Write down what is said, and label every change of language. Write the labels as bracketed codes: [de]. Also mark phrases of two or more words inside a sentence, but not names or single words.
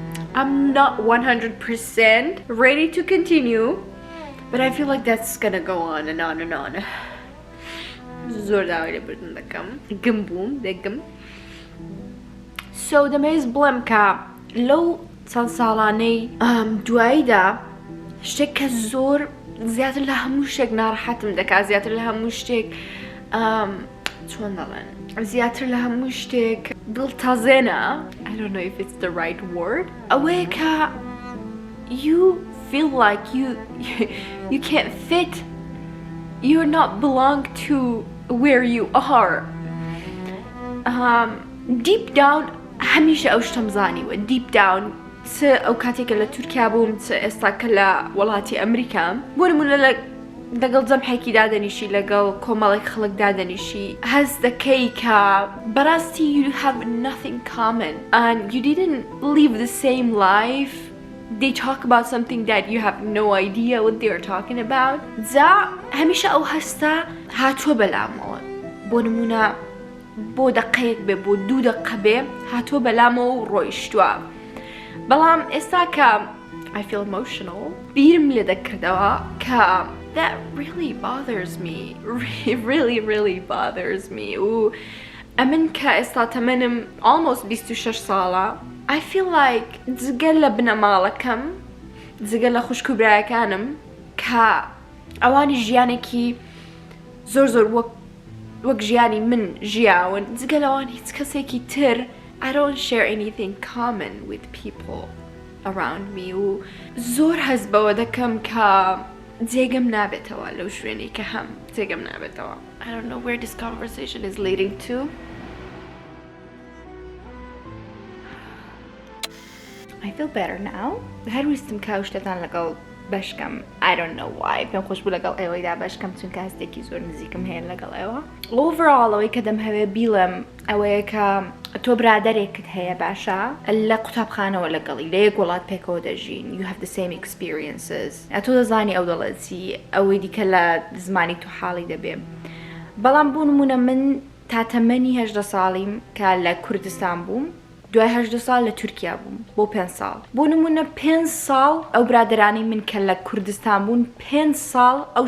[en] I'm not 100% ready to continue, but I feel like that's gonna go on and on and on. [ckb] زۆر داوای لێبوردن دەکەم گم بووم دەگم so دەمەوێت بڵێم کە لەو چەند ساڵانەی دواییدا شتێک کە زۆر زیاتر لە هەموو شتێک ناڕەحەتم دەکات زیاتر لە هەموو شتێک چۆن دەڵێن زیاتر لە هەموو شتێک دڵتەزێنە [en] I don't know if it's the right word [ckb] ئەوەیە کە [en] you feel like you can't fit you're not belong to where you are deep down [ckb] هەمیشە ئەو شتەم زانیوە [en] deep down [ckb] چ ئەو کاتێکە لە تورکیا بووم چ ئێستا کە لە وڵاتی ئەمریکام بۆ نمونە لەگەڵ جەمعێکی دادەنیشی لەگەڵ کۆمەڵێک خەڵک دادەنیشی هەز دەکەی کە بەڕاستی [en] you have nothing common and you didn't live the same life they talk about something that you have no idea what they are talking about [ckb] جا هەمیشە ئەو هەستا هاتووە بەلامەوە بۆ نمونە بۆ دەقەیەک بێ بۆ 2 دقە بێ هاتووە بەلامەوە و ڕۆیشتووە بەڵام ئێستا کە [en] I feel emotional [ckb] بیرم لێ دەکردەوە کە [en] that really bothers me really bothers me [ckb] و ئەمن کە ئێستا تەمەنم almost 26 ساڵە [en] I feel like [ckb] جگەل لە بنەماڵەکەم جگەل لە خوشک و برایەکانم کە ئەوانی ژیانێکی زۆر وەک ژیانی من ژیاون جگەل ئەوان هیچ کەسێکی تر [en] I don't share anything common with people around me [ckb] و زۆر هەز بەوە دەکەم کە جێگەم نابێتەوە لەو شوێنی کە هەم جێگەم نابێتەوە [en] I don't know where this conversation is leading to I feel better now [ckb] هەر ویستم کاو شتتان لەگەڵ بەشکەم [en] I don't know why [ckb] پێم خۆش بوو لەگەڵ ئێوەیدا بەشکەم چونکە هەستێکی زۆر نزیکم هەیە لەگەڵ ئێوە overall ئەوەی کە دەم هەوێ بیڵم ئەوەیە کە تۆ برادەرێکت هەیە باشە لە قوتابخانەوە لەگەڵی لە یەک وڵات پێکەوە دەژین [en] you have the same experiences [ckb] تۆ دەزانی ئەو دەڵێتی ئەوەی دیکە لە زمانی تو حاڵی دەبێ بەڵام بوو نمونە من تا تەمەنی 18 ساڵیم کە لە کوردستان بووم دوای 18 ساڵ لە تورکیا بووم بۆ 5 ساڵ بۆ نمونە 5 ساڵ ئەو برادرانی من کە لە کوردستان بوون 5 ساڵ ئەو